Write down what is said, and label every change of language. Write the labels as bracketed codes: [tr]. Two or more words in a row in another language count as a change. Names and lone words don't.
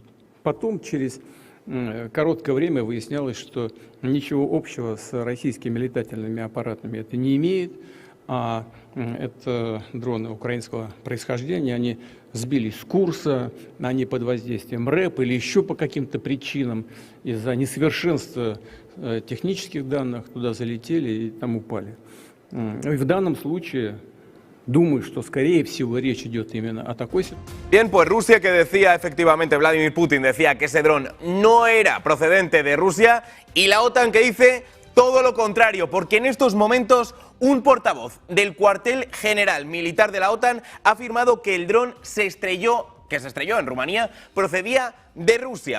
[ru] Потом через короткое время выяснялось, что ничего общего с российскими летательными аппаратами это не имеет, а это дроны украинского происхождения, они сбились с курса, они под воздействием РЭП или еще по каким-то причинам из-за несовершенства технических данных туда залетели и там упали. И в данном случае думаю, что, скорее всего, речь идет именно о такой ситуации. [es] Bien, pues Rusia, que decía efectivamente, Vladimir Putin decía que ese dron no era procedente de Rusia, y la OTAN que dice todo lo contrario, porque en estos momentos un portavoz del cuartel general militar de la OTAN ha afirmado que el dron se estrelló en Rumanía, procedía de Rusia.